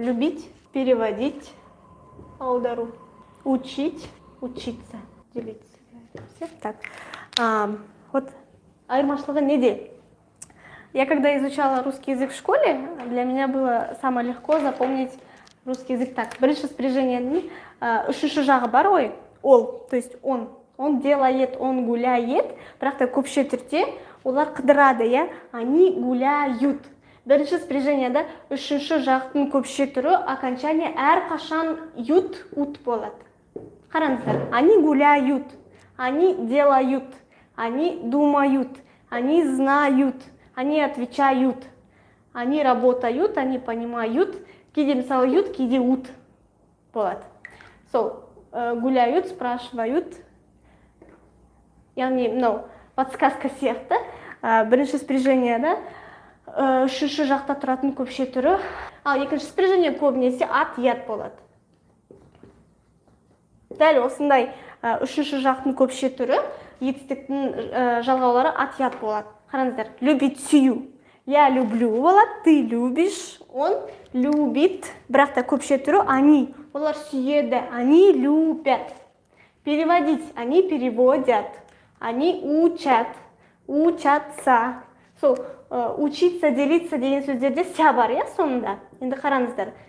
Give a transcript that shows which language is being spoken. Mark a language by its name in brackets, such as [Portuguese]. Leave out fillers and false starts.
[Russian] Любить, переводить, аудару, учить, учиться, делиться. Так, вот [Kazakh] айырмашылығы неде? [Russian] Я когда изучала русский язык в школе, для меня было самое легко запомнить русский язык так. [Kazakh] Бірінші спряжениенің үшінші жағы бар ғой, ол, [Russian] то есть он делает, он гуляет, [Kazakh] бірақ та көпше түрде олар қыдырады, [Russian] они гуляют. [Kazakh] Бірінші спряжениеда үшінші жақтың көпше түрі окончание әрқашан ют, ут болады. Қараңыздар, [Russian] они гуляют, они делают, они думают, они знают. Они отвечают, они работают, они понимают. [Kazakh] Кейде мысалы ют, кейде ут болады. Сол, гуляют, спрашивают. Яғни, подсказка сияқты. Бірінші спряжениеда үшінші жақта тұратын көпше түрі. Ал екінші спряжение көбінесе ат, ят болады. Дәл осындай үшінші жақтың көпше түрі, етістіктің жалғаулары ат, ят болады. Қараңыздар, любить сию. [Russian] Я люблю [Kazakh] болады, [Russian] ты любишь, он любит. [Kazakh] Бірақ та көпше түрі они. Олар сүйеді, [Russian] они любят. Переводить, они переводят. Они учат, учатся. [Kazakh] Сол, учиться, делиться деген сөздерде ся бар, сонда. Енді қараңыздар.